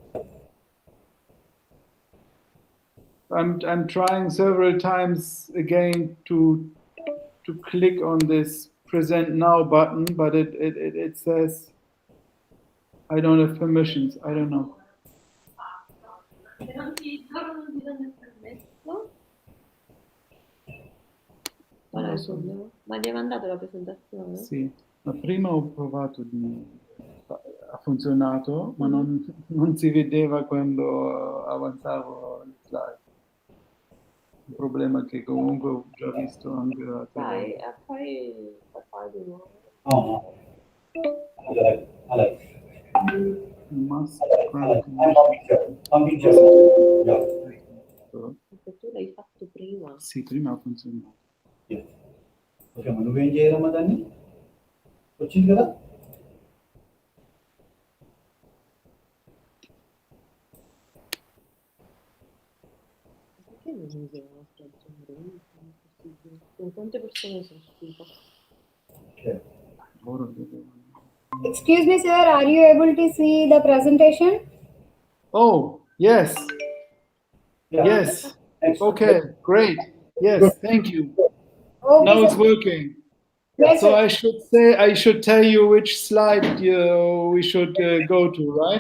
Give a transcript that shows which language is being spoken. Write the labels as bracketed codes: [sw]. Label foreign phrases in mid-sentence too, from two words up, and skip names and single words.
[en] I'm trying several times again to click on this present now button, but it says I don't have permissions. I don't know. [it] Ma gli hai mandato la presentazione? Sì, ma prima ho provato ha funzionato, ma non si vedeva quando avanzavo il slide. Un problema che comunque ho già visto anche a Dai, e poi fai di nuovo. [te] అలాగే [en] Must [te] పంపించారు [it] Perché tu l'hai fatto prima. Sì, prima ha funzionato. [te] ఓకే నువ్వేం చేయాలమ్మా దాన్ని వచ్చింది కదా [it] Perché non usi la nostra agenda? Con quante persone sono iscritte? Ora devo... [en] Excuse me, sir. Are you able to see the presentation? Oh, yes. Yeah. Yes. Next. Okay, great. Yes, thank you. Okay, Now it's sir. working. Yes, So sir. I should tell you which slide we should go to, right?